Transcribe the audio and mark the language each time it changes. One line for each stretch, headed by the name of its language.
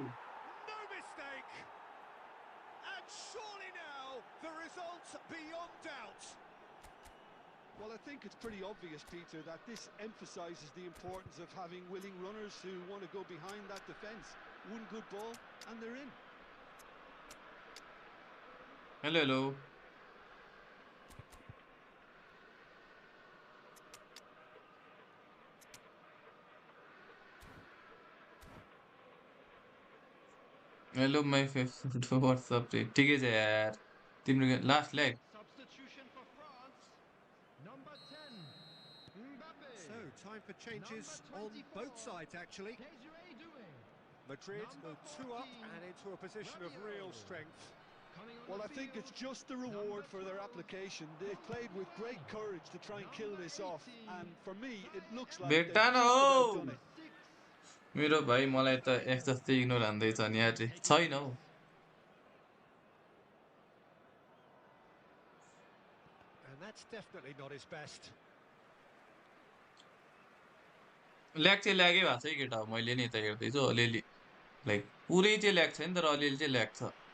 English: No mistake! And surely now, the result beyond doubt. Well, I think it's pretty obvious, Peter, that this emphasises the importance of having willing runners who want to go behind that defence. One good ball, and they're in. hello hello hello my favorite what's up
Nepali: रे ठिकै छ यार तिम्रो
English: Last leg Substitution for France. Number 10, Mbappe. So, time for changes on both sides, actually. Madrid go 2 up and into a position of real strength. Well, I think it's just the reward for their application. They've played with great courage to try and kill this off, and for me, it looks like they've
Nepali: भेट्टा न
English: just
Nepali: हौ
English: about done it.
Nepali: मेरो भाइ मलाई त एक जस्तै ignore हान्दैछ नि यार छैन हौ
English: And that's definitely not his best.
Nepali: Lag चाहिँ ल्यागै भएको छ है केटा हो मैले नि त हेर्दैछु अलिअलि लाइक पुरै चाहिँ ल्याग छैन तर अलिअलि चाहिँ ल्याग छ